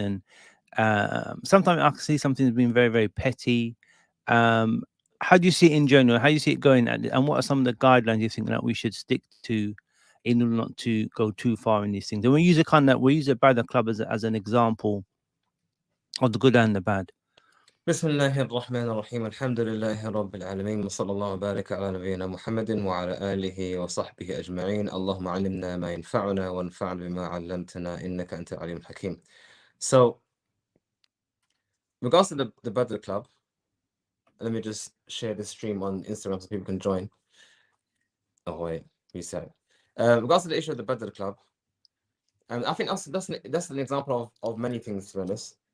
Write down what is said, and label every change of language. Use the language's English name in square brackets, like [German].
[English] And sometimes I can see something's been very, very petty. Um, how do you see it in general? How do you see it going? And what are some of the guidelines you think that we should stick to in order not to go too far in these things? And we use a Badr Club as an example of the good and the bad. [Arabic] بسم الله الرحمن الرحيم الحمد لله رب العالمين وصلى الله وبارك على نبينا محمد وعلى آله وصحبه أجمعين اللهم علمنا ما ينفعنا وانفعنا بما علمتنا إنك أنت العليم الحكيم. [English] So, regards to the Badr Club, let me just share the stream on Instagram so people can join. Oh wait, reset. Regards to the issue of the Badr Club, and I think that's an example of many things, to be honest.